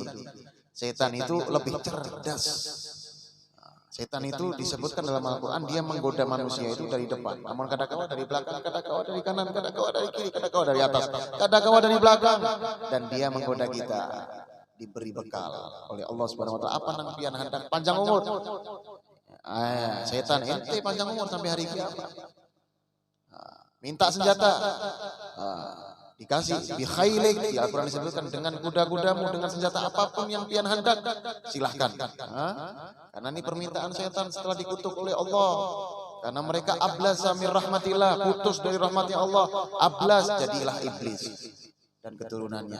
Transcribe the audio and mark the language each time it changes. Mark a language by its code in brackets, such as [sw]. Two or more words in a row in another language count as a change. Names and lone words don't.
[id] Setan itu lebih cerdas. Setan itu disebutkan dalam Al-Quran, dia menggoda manusia itu dari depan, namun kadang-kadang dari belakang, kadang-kadang dari kanan, kadang-kadang dari kiri, kadang-kadang dari atas, kadang-kadang dari belakang, dan dia menggoda kita. Diberi bekal oleh Allah [ar] Subhanahu Wa Taala. [bjn] Apa nang pian hendak panjang umur? Setan ente panjang umur sampai hari kiamat. [id] Minta senjata. Dikasih [ar] bi khailik, [id] di Al-Quran disebutkan dengan kuda-kudamu, dengan senjata apapun yang pian hendak, silahkan. Karena ini permintaan setan setelah dikutuk oleh Allah. Karena mereka [ar] ablasa mir rahmatillah, [id] putus dari rahmatnya Allah, ablas, jadilah iblis dan keturunannya.